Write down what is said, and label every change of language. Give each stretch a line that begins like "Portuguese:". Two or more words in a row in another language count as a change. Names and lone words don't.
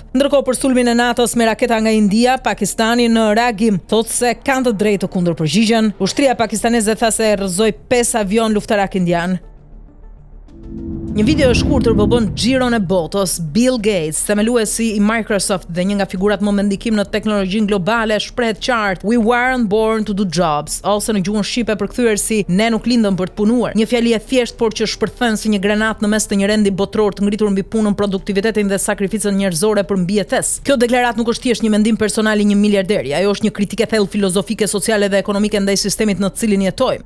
Albanian: Ndërkohë për sulmin e natës me raketa nga India, Pakistani në reagim thotë se kanë të drejtë të kundërpërgjigjen. Ushtria pakistaneze tha se rrëzoi 5 avion luftarak indian. Një video e shkurtër po bën xhiron e botës. Bill Gates, themeluesi i Microsoft dhe një nga figurat më me ndikim në teknologjinë globale, shpreh qartë:
English: "We weren't born to do jobs",
Albanian: ose në gjuhën shqipe përkthyer si "ne nuk lindëm për të punuar". Një fjali e thjeshtë, por që shpërthen si një granat në mes të një rendi botror të ngritur mbi punën, produktivitetin dhe sakrificën njerëzore për mbijetesë. Kjo deklaratë nuk është thjesht një mendim personal i një miliarderi, ajo është një kritikë e thellë filozofike, sociale dhe ekonomike ndaj sistemit në të cilin jetojmë.